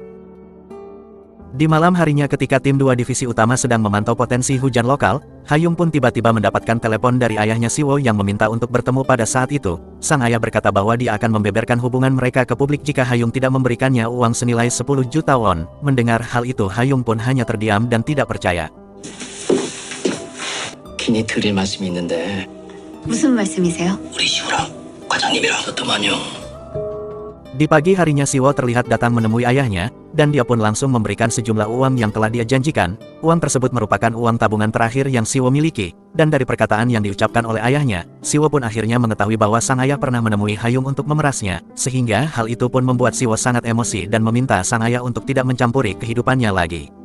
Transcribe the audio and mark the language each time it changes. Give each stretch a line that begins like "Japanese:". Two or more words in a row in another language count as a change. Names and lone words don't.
Indonesian: Di malam harinya ketika tim 2 divisi utama sedang memantau potensi hujan lokal, Hayung pun tiba-tiba mendapatkan telepon dari ayahnya Siwo yang meminta untuk bertemu pada saat itu. Sang ayah berkata bahwa dia akan membeberkan hubungan mereka ke publik jika Hayung tidak memberikannya uang senilai 10 juta won. Mendengar hal itu Hayung pun hanya terdiam dan tidak percaya.
Korean: 괜히 드릴 말씀이 있는데 무슨 말씀이세요? 우리 시우랑 과장님이랑 어떠만요?
Indonesian: Di pagi harinya Siwo terlihat datang menemui ayahnya, dan dia pun langsung memberikan sejumlah uang yang telah dia janjikan. Uang tersebut merupakan uang tabungan terakhir yang Siwo miliki, dan dari perkataan yang diucapkan oleh ayahnya, Siwo pun akhirnya mengetahui bahwa sang ayah pernah menemui Hayung untuk memerasnya, sehingga hal itu pun membuat Siwo sangat emosi dan meminta sang ayah untuk tidak mencampuri kehidupannya lagi.